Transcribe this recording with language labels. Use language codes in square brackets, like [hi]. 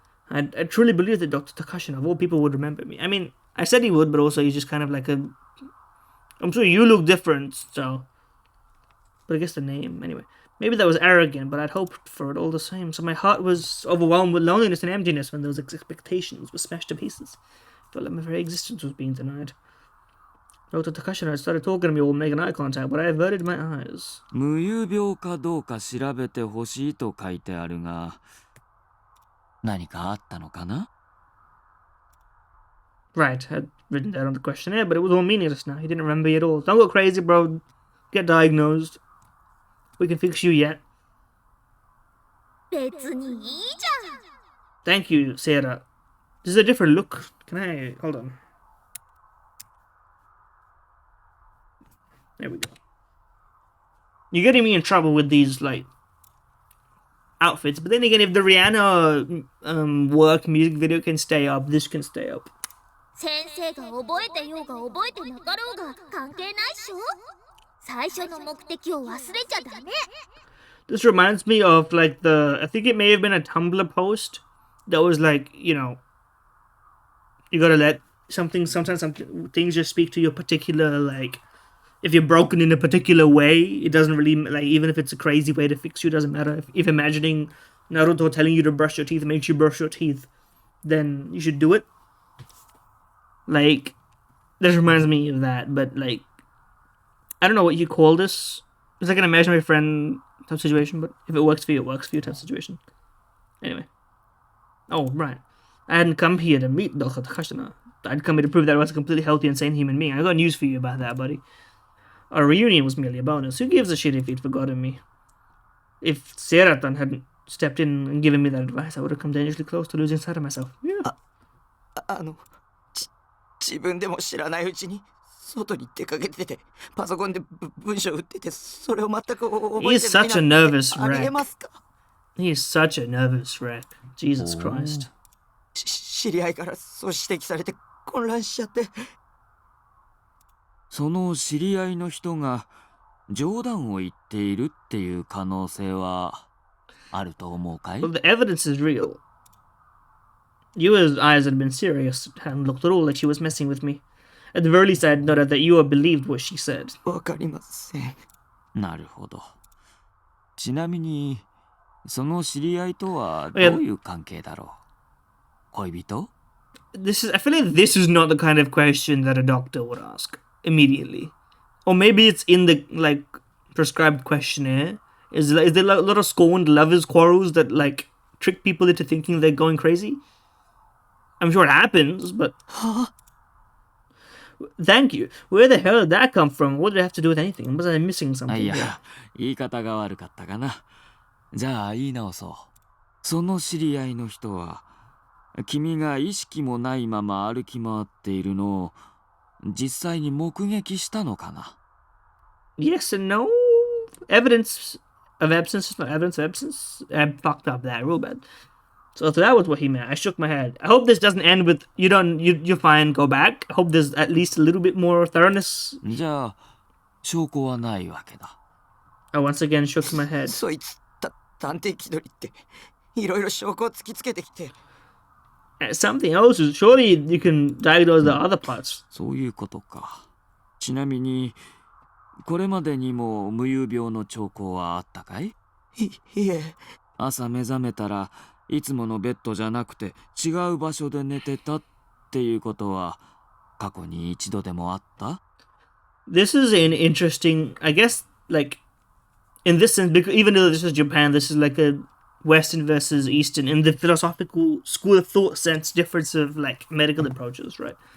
[en] I truly believe that Dr. Takashi, of all people, would remember me. I mean, I said he would, but also he's just kind of like I'm sure you look different, so... But I guess the name, anyway. Maybe that was arrogant, but I'd hoped for it all the same. So my heart was overwhelmed with loneliness and emptiness when those expectations were smashed to pieces. Felt like my very existence was being denied. Dr. Takashi started talking to me while making eye contact, but I averted my eyes. [ja] 無遊病かどうか調べてほしいと書いてあるが、何かあったのかな? [en] Right, I'd written that on the questionnaire, but it was all meaningless now. He didn't remember me at all. Don't go crazy, bro. Get diagnosed. We can fix you yet. [ja] 別にいいじゃん。 [en] Thank you, Sarah. This is a different look. Can I... Hold on. There we go. You're getting me in trouble with these, like, outfits. But then again, if the Rihanna work music video can stay up, this can stay up. [ja] 先生が覚えてようが覚えてなかろうが関係ないっしょ。最初の目的を忘れちゃダメ。 [en] This reminds me of, like, I think it may have been a Tumblr post that was like, you gotta let sometimes things just speak to your particular, like, if you're broken in a particular way, it doesn't really, like, even if it's a crazy way to fix you, it doesn't matter. If imagining Naruto telling you to brush your teeth makes you brush your teeth, then you should do it. Like, this reminds me of that, but, like, I don't know what you call this. It's like an imaginary friend type situation, but if it works for you, it works for you type situation. Anyway. Oh, right. I hadn't come here to meet Dr. Takashina. I'd come here to prove that I was a completely healthy and sane human being. I got news for you about that, buddy. Our reunion was merely a bonus. Who gives a shit if he'd forgotten me? If Seratan hadn't stepped in and given me that advice, I would have come dangerously close to losing sight of myself. Yeah. [ja] 自分でも知らないうちに外に出かけててパソコンで文章打っててそれを全く覚えてないなんて [en] He's such a nervous [ja] ありえ [en] wreck. [ja] ますか [en] He is such a nervous wreck. Jesus Christ. [ja] 知り合いからそう指摘されて混乱しちゃってその知り合いの人が冗談を言っているっていう可能性はあると思うかい? [en] Well, the evidence is real. Yua's eyes had been serious, hadn't looked at all like she was messing with me. At the very least, I had noted that Yua believed what she said. [ja] わかりませんなるほど。ちなみに、その知り合いとはどういう関係だろう? 恋人? [en] I feel like this is not the kind of question that a doctor would ask immediately. Or maybe it's in the, like, prescribed questionnaire. Is there a lot of scorned lovers' quarrels that, like, trick people into thinking they're going crazy? I'm sure it happens, but... Thank you. Where the hell did that come from? What did it have to do with anything? Was I missing something? [ja] いや、言い方が悪かったかな。じゃあ言い直そう。その知り合いの人は、君が意識もないまま歩き回っているのを実際に目撃したのかな? [en] Yes and no. Evidence of absence is not evidence of absence. I fucked up that real bad. So that was what he meant. I shook my head. I hope this doesn't end with you're fine, go back. I hope there's at least a little bit more thoroughness. [ja] じゃあ証拠はないわけだ。 [en] I once again shook my head. [ja] そいつ探偵気取りっていろいろ証拠を突きつけてきて [en] Something else is surely you can diagnose the other parts. [ja] そういうことか。ちなみにこれまでにも無遊病の兆候はあったかい? いえ。朝目覚めたらいつものベッドじゃなくて違う場所で寝てたっていうことは過去に一度でもあった? [en] This is an interesting, I guess, like, in this sense, because even though this is Japan, this is like a Western versus Eastern, in the philosophical school of thought sense difference of, like, medical approaches, right?